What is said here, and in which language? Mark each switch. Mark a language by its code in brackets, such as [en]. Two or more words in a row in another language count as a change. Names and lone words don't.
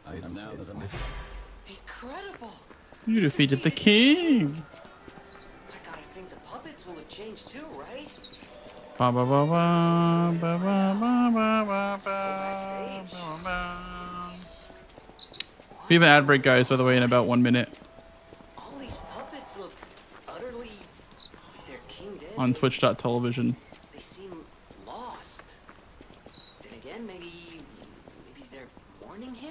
[en] Now there's a Incredible! You defeated the king. I gotta think the puppets will have changed too, right? Ba ba ba ba ba ba ba ba ba Backstage. ba. We have an ad break, guys, by the way, in about 1 minute All these puppets look utterly like they're king dead. on twitch.tv. They seem lost. Then again, maybe they're mourning him?